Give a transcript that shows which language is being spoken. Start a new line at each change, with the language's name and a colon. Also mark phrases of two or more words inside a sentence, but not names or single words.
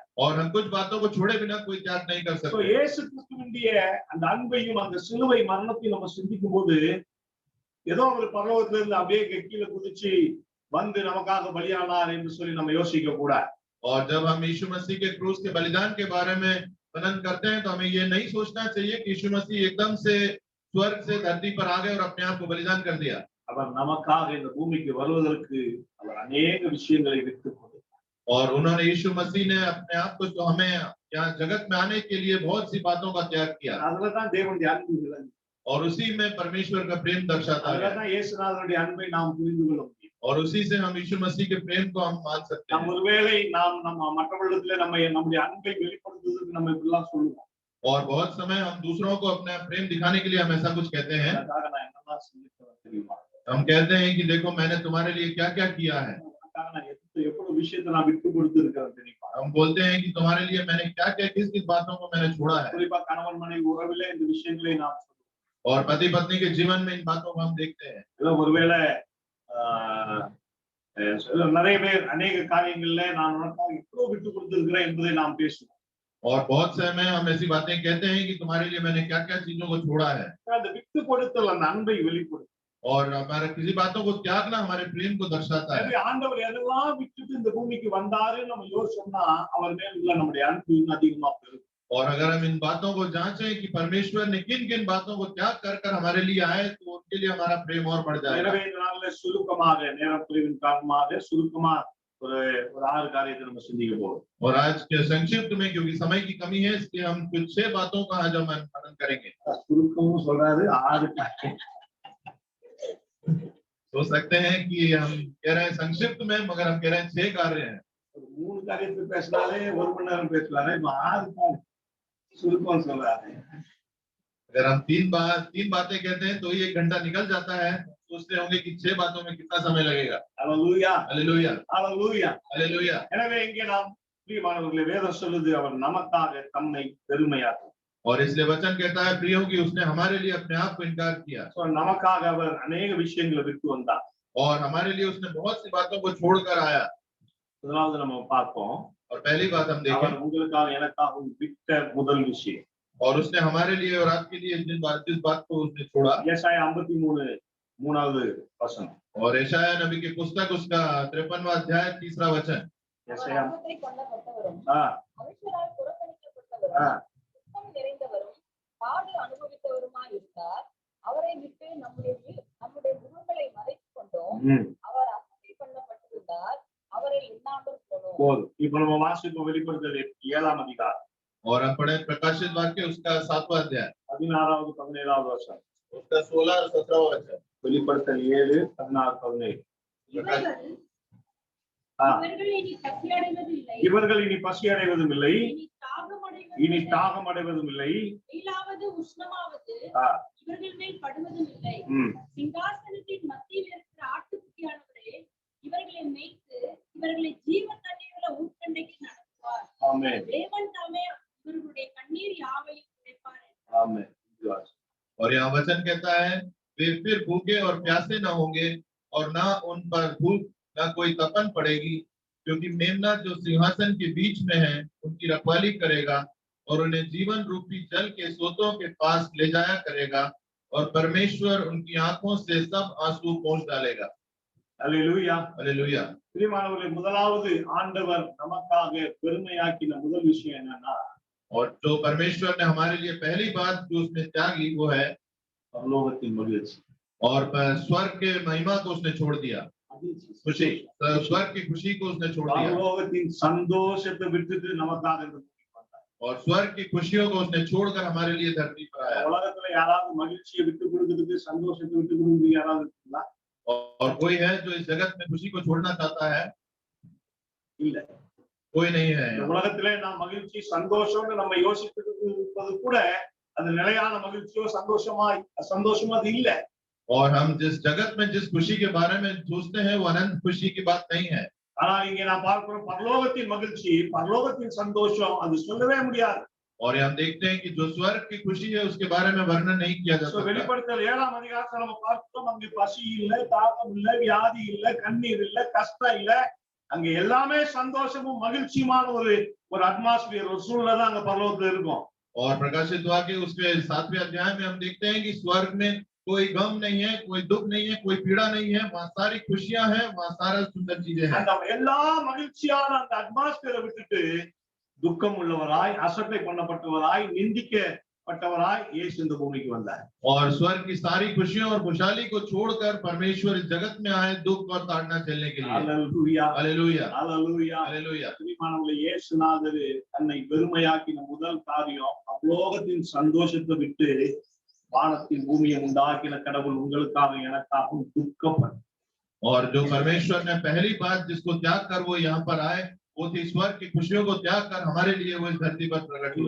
Hindi: और हम कुछ बातों को छोड़े बिना कोई त्याग नहीं कर सकते।
Tamil: இயேசு கிறிஸ்துவினுடைய அந்த அன்பையும் அந்த சிலுவை மரணத்தையும் நம்ம சிந்திக்கும் போது ஏதோ ஒரு பரலோகத்துல இருந்து அப்படியே கீழே குதிச்சு வந்து நமக்காக பலியானார் என்று சொல்லி நம்ம யோசிக்க கூடாது.
Hindi: और जब हम यीशु मसीह के क्रूस के बलिदान के बारे में मनन करते हैं तो हमें ये नहीं सोचना चाहिए कि यीशु मसीह एकदम से स्वर्ग से धरती पर आ गए और अपने आप को बलिदान कर दिया।
Tamil: அவர் நமக்காக இந்த பூமிக்கு வருவதற்கு அவர் अनेक விஷயங்களை விட்டு கொடுத்தார்.
Hindi: और उन्होंने यीशु मसीह ने अपने आप को जो हमें यहाँ जगत में आने के लिए बहुत सी बातों का त्याग किया
Tamil: அதுல தான் தேவனுடைய அன்பு விளங்குது.
Hindi: और उसी में परमेश्वर का प्रेम दर्शाता
Tamil: அதுல
Hindi: है
Tamil: தான் இயேசுநாதருடைய அன்பை நாம் புரிந்து கொள்ள முடியும்.
Hindi: और उसी से हम यीशु मसीह के प्रेम को हम मान सकते
Tamil: நம்ம
Hindi: हैं।
Tamil: ஒருவேளை நம்ம மற்றவர்களிடத்துல நம்முடைய அன்பை வெளிப்படுத்துவதற்கு நம்ம இப்படிலாம் சொல்லுவோம்.
Hindi: और बहुत समय हम दूसरों को अपना प्रेम दिखाने के लिए हम ऐसा कुछ कहते हैं।
Tamil: அதுக்காக நான் என்னெல்லாம் செஞ்சிருக்கேன் தெரியுமா?
Hindi: हम कहते हैं कि देखो मैंने तुम्हारे लिए क्या क्या किया है।
Tamil: அதுக்காக நான் எவ்வளவு விஷயத்தை நான் விட்டு கொடுத்து இருக்கிறேன் தெரியுமா?
Hindi: हम बोलते हैं कि तुम्हारे लिए मैंने क्या क्या किस किस बातों को मैंने छोड़ा है।
Tamil: குறிப்பா கணவன் மனைவி உறவிலே இந்த விஷயங்களை நாம் சொல்லுவோம்.
Hindi: और पति पत्नी के जीवन में इन बातों को हम देखते हैं।
Tamil: ஏதோ ஒருவேளை நிறைய பேர் अनेक காரியங்கள்ல நான் உனக்காக இவ்வளவு விட்டு கொடுத்திருக்கிறேன் என்பதை நாம் பேசுவோம்.
Hindi: और बहुत समय हम ऐसी बातें कहते हैं कि तुम्हारे लिए मैंने क्या क्या चीजों को छोड़ा है।
Tamil: அந்த விட்டு கொடுத்தல் அந்த அன்பை வெளிப்படுத்தும்.
Hindi: और हमारे किसी बातों को त्यागना हमारे प्रेम को दर्शाता है।
Tamil: ஆண்டவர் எதெல்லாம் விட்டுட்டு இந்த பூமிக்கு வந்தாரு நம்ம யோசிச்சோம்னா அவர் மேல உள்ள நம்முடைய அன்பு இன்னும் அதிகமா பெருகும்.
Hindi: और अगर हम इन बातों को जांचें कि परमेश्वर ने किन किन बातों को त्याग कर कर हमारे लिए आए तो उनके लिए हमारा प्रेम और बढ़ जाएगा।
Tamil: எனவே இந்த நாள்ல சுருக்கமாக நேரம் குறைவின் காரணமாக சுருக்கமா ஒரு 6 காரியத்தை நம்ம சிந்திக்க போறோம்.
Hindi: और आज के संक्षिप्त में क्योंकि समय की कमी है इसलिए हम कुछ 6 बातों का आज हम मनन करेंगे।
Tamil: சுருக்கமும் சொல்றாரு 6 காரியம்.
Hindi: सोच सकते हैं कि हम कह रहे हैं संक्षिप्त में मगर हम कह रहे हैं 6 कार्य हैं।
Tamil: 3 காரியத்தை பேசினாலே 1 மணி நேரம் பேசலாமே 6 காரியம் சுருக்கம் சொல்றாரு.
Hindi: अगर हम 3 बातें कहते हैं तो ही 1 घंटा निकल जाता है। सोचते होंगे कि 6 बातों में कितना समय लगेगा।
Tamil: ஹalleluya
Hindi: हालेलुया
Tamil: ஹalleluya.
Hindi: हालेलुया।
Tamil: எனவே இங்கே நாம் பிரியமானவர்களே வேதம் சொல்லுது அவர் நமக்காக தம்மை பெருமையாக்கும்.
Hindi: और इसलिए वचन कहता है प्रियों कि उसने हमारे लिए अपने आप को इनकार किया
Tamil: சோ நமக்காக அவர் अनेक விஷயங்களை விட்டு வந்தார்.
Hindi: और हमारे लिए उसने बहुत सी बातों को छोड़कर आया।
Tamil: முதலாவது நம்ம பார்ப்போம்
Hindi: और पहली बात हम देखें
Tamil: அவர் உங்களுக்காக எனக்காகவும் விட்ட முதல் விஷயம்.
Hindi: और उसने हमारे लिए और आपके लिए जिस बात को उसने छोड़ा।
Tamil: ஏசாயா 53 மூணாவது வசனம்.
Hindi: और यशायाह नबी की पुस्तक उसका 53वां अध्याय 3रा वचन।
Tamil: ஏசாயா ஆ மனுஷரால் புறக்கணிக்கப்பட்டவரும் துக்கம் நிறைந்தவரும் பாடு அனுபவித்தவருமாய் இருந்தார். அவரை விட்டு நம்முடைய முகங்களை மறைத்துக் கொண்டோம். அவர் அசட்டை பண்ணப்பட்டிருந்தார். அவரை எண்ணாமல் போனோம். போதும். இப்ப நம்ம வாசிப்போம் வெளிப்படுத்தல் 7ஆம் அதிகாரம்.
Hindi: और हम पढ़े प्रकाशित वाक्य उसका 7वां अध्याय
Tamil: 16வது 17வது வசனம்.
Hindi: उसका 16 और 17वां वचन।
Tamil: வெளிப்படுத்தல் 7 16 17. இவர்கள் இனி பசி அடைவதும் இல்லை இனி தாகம் அடைவதும் இல்லை இவர்கள் மேல் படுவதும் இல்லை. சிங்காசனத்தின் மத்தியில் இருக்கிற ஆட்டுக்குட்டியானவரே இவர்களை மேய்த்து இவர்களை ஜீவ தண்ணீர்களை ஊர்க்கண்டைக்கு நடத்துவார். ஆமென். தேவன் தாமே இவர்களுடைய கண்ணீர் யாவையும் துடைப்பார். ஆமென்.
Hindi: और यहाँ वचन कहता है वे फिर भूखे और प्यासे न होंगे और ना उन पर भूख ना कोई तपन पड़ेगी क्योंकि मेमना जो सिंहासन के बीच में है उनकी रखवाली करेगा और उन्हें जीवन रूपी जल के स्रोतों के पास ले जाया करेगा और परमेश्वर उनकी आंखों से सब आंसू पोंछ डालेगा।
Tamil: அல்லேலூயா
Hindi: हालेलुया।
Tamil: பிரியமானவர்களே முதலாவது ஆண்டவர் நமக்காக பெருமையாக்கின முதல் விஷயம் என்னன்னா
Hindi: और जो परमेश्वर ने हमारे लिए पहली बात जो उसने त्यागी वो है
Tamil: பரலோகத்தின் மகிழ்ச்சி.
Hindi: और स्वर्ग के महिमा को उसने छोड़ दिया। खुशी स्वर्ग की खुशी को उसने छोड़ दिया
Tamil: பரலோகத்தின் சந்தோஷத்தை விட்டுட்டு நமக்காக இந்த பூமிக்கு வந்தார்.
Hindi: और स्वर्ग की खुशियों को उसने छोड़कर हमारे लिए धरती पर आया।
Tamil: உலகத்துல யாராவது மகிழ்ச்சியை விட்டு கொடுக்கிறதுக்கு சந்தோஷத்தை விட்டு கொடுக்கிறது யாராவது இருக்குங்களா?
Hindi: और कोई है जो इस जगत में खुशी को छोड़ना चाहता है?
Tamil: இல்ல.
Hindi: कोई नहीं है।
Tamil: இந்த உலகத்திலே நாம் மகிழ்ச்சி சந்தோஷம்னு நம்ம யோசித்துட்டு இருப்பது கூட அது நிலையான மகிழ்ச்சியோ சந்தோஷமா அது இல்ல.
Hindi: और हम जिस जगत में जिस खुशी के बारे में सोचते हैं वो अनंत खुशी की बात नहीं है।
Tamil: ஆனா இங்க நான் பார்க்கிறோம் பரலோகத்தின் மகிழ்ச்சி பரலோகத்தின் சந்தோஷம் அது சொல்லவே முடியாது.
Hindi: और हम देखते हैं कि जो स्वर्ग की खुशी है उसके बारे में वर्णन नहीं किया जा सकता।
Tamil: வெளிப்படுத்தல் 7ஆம் அதிகாரத்துல நம்ம பார்க்கிறோம் அங்க பசி இல்ல தாகம் இல்ல வியாதி இல்ல கண்ணீர் இல்ல கஷ்டம் இல்ல அங்க எல்லாமே சந்தோஷமும் மகிழ்ச்சியுமான ஒரு அட்மாஸ்பியர் ஒரு சூழ்நிலை தான் அங்க பரலோகத்துல இருக்கும்.
Hindi: और प्रकाशित वाक्य उसके 7वें अध्याय में हम देखते हैं कि स्वर्ग में कोई गम नहीं है कोई दुख नहीं है कोई पीड़ा नहीं है वहाँ सारी खुशियां हैं वहाँ सारा सुंदर चीजें हैं।
Tamil: அந்த எல்லா மகிழ்ச்சியான அந்த அட்மாஸ்பியரை விட்டுட்டு துக்கம் உள்ளவராய் அசட்டை பண்ணப்பட்டவராய் நிந்திக்கப்பட்டவராய் இயேசு இந்த பூமிக்கு வந்தார்.
Hindi: और स्वर्ग की सारी खुशियों और खुशहाली को छोड़कर परमेश्वर इस जगत में आए दुख और ताड़ना झेलने के लिए।
Tamil: அல்லேலூயா
Hindi: हालेलुया
Tamil: அல்லேலூயா.
Hindi: हालेलुया।
Tamil: பிரியமானவர்களே, இயேசுநாதர் தன்னை வெறுமையாக்கின முதல் காரியம் பரலோகத்தின் சந்தோஷத்தை விட்டு வானத்தின் பூமியை உண்டாக்கின கடவுள் உங்களுக்காக எனக்காகவும் துக்கப்பட்டார்.
Hindi: और जो परमेश्वर ने पहली बात जिसको त्याग कर वो यहाँ पर आए वो थी स्वर्ग की खुशियों को त्याग कर हमारे लिए वो इस धरती पर प्रकट हुए।